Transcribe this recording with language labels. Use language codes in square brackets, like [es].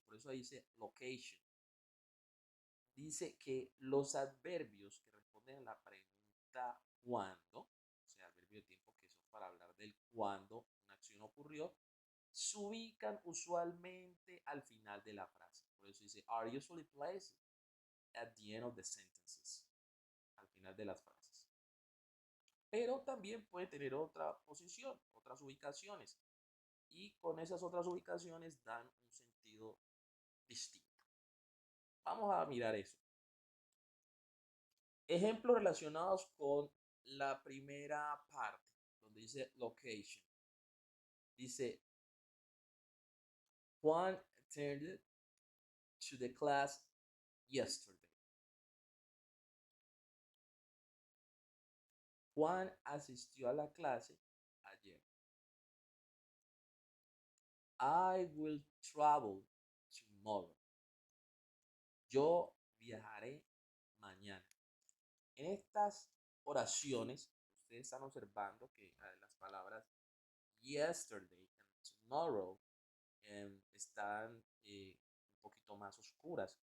[es] Por eso ahí dice location. Dice que los adverbios que responden a la pregunta ¿cuándo? O sea, adverbio de tiempo que son para hablar del cuándo una acción ocurrió, se ubican usualmente al final de la frase. Por eso dice, [en] are usually placed at the end of the sentences. [es] Al final de las frases. Pero también puede tener otra posición, otras ubicaciones. Y con esas otras ubicaciones dan un sentido distinto. Vamos a mirar eso. Ejemplos relacionados con la primera parte, donde dice location. Dice, [en] Juan attended to the class yesterday. [es] Juan asistió a la clase ayer. [en] I will travel tomorrow. [es] Yo viajaré mañana. En estas oraciones, ustedes están observando que las palabras [en] yesterday and tomorrow [es] están un poquito más oscuras.